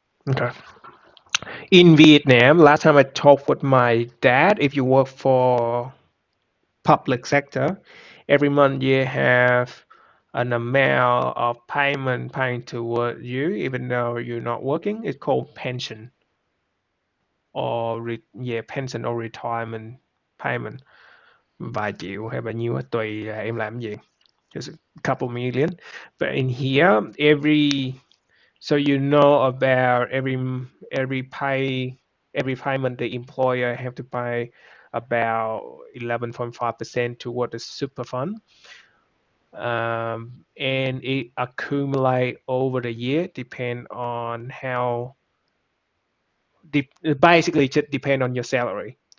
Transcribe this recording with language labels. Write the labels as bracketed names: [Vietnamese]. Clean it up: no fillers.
[English] Okay. In Vietnam, last time I talked with my dad, if you work for public sector, every month you have an amount of payment paying toward you, even though you're not working. It's called pension or pension or retirement payment. [Vietnamese] Vài triệu hay bao nhiêu tùy em làm gì. [English] Just a couple million. But in here, so you know about every payment the employer have to pay about 11.5% toward the super fund, and it accumulate over the year depend on how basically just depend on your salary.